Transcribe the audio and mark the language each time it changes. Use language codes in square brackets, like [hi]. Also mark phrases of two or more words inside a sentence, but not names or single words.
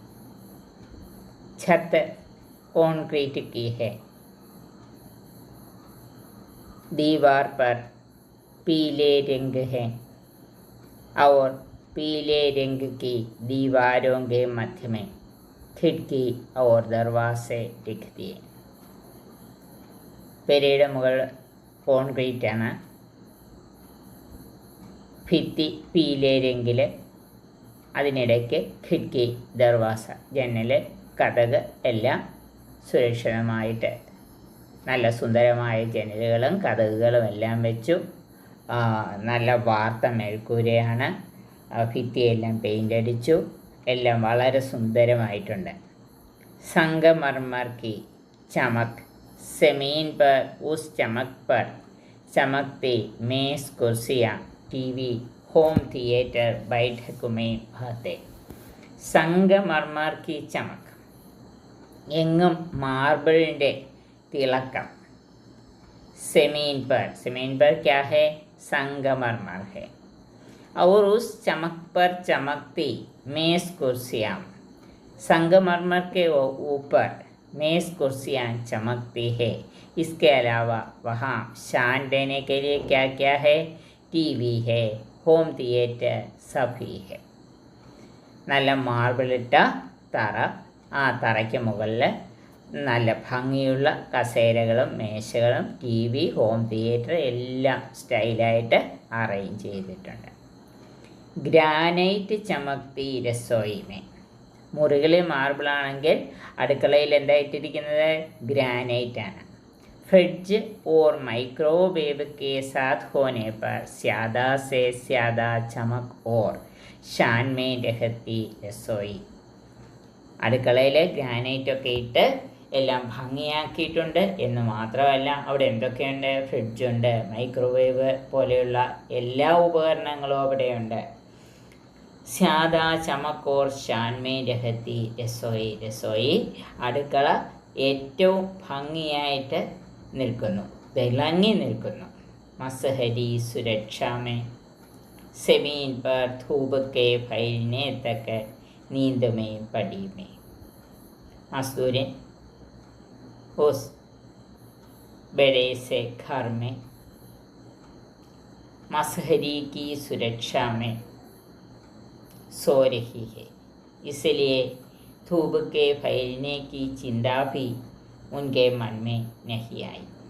[hi] छत कंक्रीट की है, दीवार पर पीले रंग है और पीले रंग की दीवारों के मध्य में खिड़की और दरवाजे रख दिए. [ml] പെരയുടെ മുകൾ കോൺക്രീറ്റാണ്, ഭിത്തി [hi] पीले रंग, [ml] അതിനിടയ്ക്ക് [hi] खिड़की दरवाज़ा, [ml] ജനൽ, കതക് എല്ലാം സുരക്ഷിതമായിട്ട് നല്ല സുന്ദരമായ ജനലുകളും കതകുകളും എല്ലാം വെച്ചു. നല്ല വാർത്ത മേൽക്കൂരയാണ്, ഭിത്തിയെല്ലാം പെയിൻ്റ് അടിച്ചു, എല്ലാം വളരെ സുന്ദരമായിട്ടുണ്ട്. [hi] സംഗമർമർ की चमक, ज़मीन पर उस चमक पर चमकते मेज़ कुर्सियाँ, टीवी, [en] home theater [hi] बैठक में भाते. സംഗമർമർ की चमक, [ml] എങ്ങും മാർബിളിൻ്റെ തിളക്കം. [hi] ज़मीन पर क्या है, संगमरमर है. और उस चमक पर चमकती मेज़ कुर्सियाँ, संगमरमर के ऊपर मेज़ कुर्सियाँ चमकती है. इसके अलावा वहाँ शान देने के लिए क्या क्या है, टीवी है, [en] home theater [hi] सभी है. [ml] നല്ല മാർബിളിട്ട തറ, ആ തറയ്ക്ക് മുകളിൽ നല്ല ഭംഗിയുള്ള കസേരകളും മേശകളും ടി വി, [en] home theater [ml] എല്ലാം സ്റ്റൈലായിട്ട് അറേഞ്ച് ചെയ്തിട്ടുണ്ട്. [hi] ग्रेनाइट चमकती रसोई में, [ml] മുറികളിൽ മാർബിളാണെങ്കിൽ അടുക്കളയിൽ എന്തായിട്ടിരിക്കുന്നത്, ഗ്രാനൈറ്റാണ്. [hi] फ्रिज और माइक्रोवेव के साथ होने पर ज़्यादा से ज़्यादा चमक और शान में रहती रसोई. [ml] അടുക്കളയിൽ ഗ്രാനൈറ്റൊക്കെ ഇട്ട് എല്ലാം ഭംഗിയാക്കിയിട്ടുണ്ട് എന്ന് മാത്രമല്ല, അവിടെ എന്തൊക്കെയുണ്ട്, ഫ്രിഡ്ജുണ്ട്, മൈക്രോവേവ് പോലെയുള്ള എല്ലാ ഉപകരണങ്ങളും അവിടെയുണ്ട്. [hi] ज़्यादा चमक और शान में रहती रसोई, रसोई [ml] അടുക്കള ഏറ്റവും ഭംഗിയായിട്ട് നിൽക്കുന്നു, തിളങ്ങി നിൽക്കുന്നു. [hi] मसहरी सुरक्षा में ज़मीन पर धूप के फैलने तक नींद में पड़ी में। मजदूरन उस बड़े से घर में मसहरी की सुरक्षा में सो रही है, इसलिए धूप के फैलने की चिंता भी उनके मन में नहीं आई।